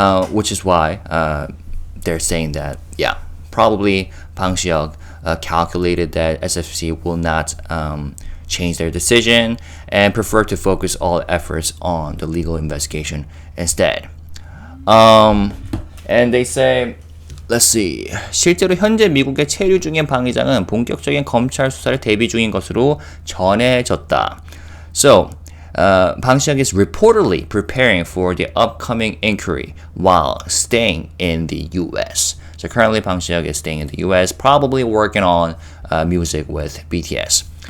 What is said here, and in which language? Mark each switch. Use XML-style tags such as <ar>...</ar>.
<en>Which is why they're saying that, probably Bang Si-hyuk calculated that SFC will not change their decision and prefer to focus all efforts on the legal investigation instead. And they say, let's see.</en> <ko>실제로 현재 미국에 체류 중인 방 의장은 본격적인 검찰 수사를 대비 중인 것으로 전해졌다.</ko> <en>So, Bang Si-hyuk is reportedly preparing for the upcoming inquiry while staying in the U.S. So currently Bang Si-hyuk is staying in the U.S., probably working on music with BTS.</en>